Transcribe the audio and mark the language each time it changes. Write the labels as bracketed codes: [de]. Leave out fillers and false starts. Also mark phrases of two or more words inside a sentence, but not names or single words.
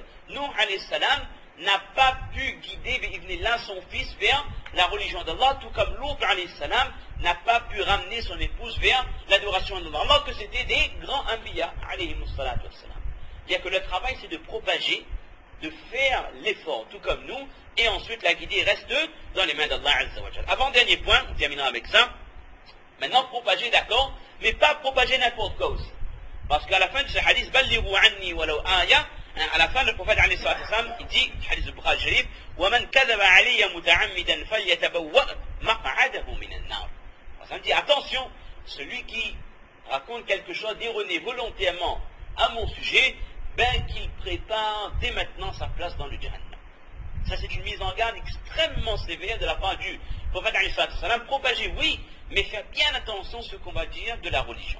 [fr] Nuh [ar] عليه السلام [fr] n'a pas pu guider bi'idhnillah son fils vers la religion d'Allah, tout comme Lut alayhi salam n'a pas pu ramener son épouse vers l'adoration d'Allah, alors que c'était des grands anbiya [ar] عليه الصلاة والسلام. [fr] C'est-à-dire que le travail c'est de propager, de faire l'effort, tout comme nous, et ensuite la guidée reste dans les mains d'Allah [ar] عز وجل. [fr] Avant-dernier point, on terminera avec ça. Maintenant, propager, d'accord, mais pas propager n'importe quoi aussi. Parce qu'à la fin de ce hadith, [ar] بلغوا عني ولو آية, [fr] à la fin, le prophète [ar] عليه الصلاة والسلام, [fr] il dit, hadith de Bukhari Sharif, [ar] وَمَنْ كَذَبَ عَلِيَّ مُتَعَمِّدًا فَلْيَتَبَوَّأْ مَقْعَدَهُ مِنَ النَّارِ. [fr] Ça me dit, attention, celui qui raconte quelque chose d'erroné volontairement à mon sujet, ben qu'il prépare dès maintenant sa place dans le Jahannam. Ça, c'est une mise en garde extrêmement sévère de la part du prophète [ar] عليه الصلاة والسلام. [fr] Propager, oui, mais faire bien attention à ce qu'on va dire de la religion.